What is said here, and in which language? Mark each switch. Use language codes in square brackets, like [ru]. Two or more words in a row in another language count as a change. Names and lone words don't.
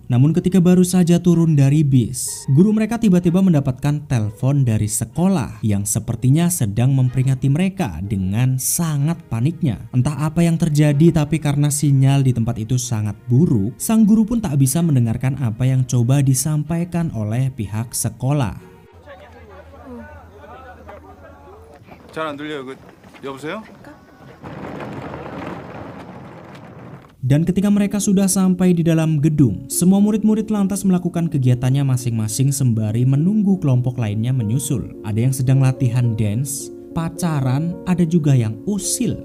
[id] Namun ketika baru saja turun dari bis, guru mereka tiba-tiba mendapatkan telepon dari sekolah yang sepertinya sedang memperingati mereka dengan sangat paniknya. Entah apa yang terjadi, tapi karena sinyal di tempat itu sangat buruk, sang guru pun tak bisa mendengarkan apa yang coba disampaikan oleh pihak sekolah. [ko] 잘 안 들려요. 여보세요? [id] Dan ketika mereka sudah sampai di dalam gedung, semua murid-murid lantas melakukan kegiatannya masing-masing sembari menunggu kelompok lainnya menyusul. Ada yang sedang latihan dance, pacaran, ada juga yang usil.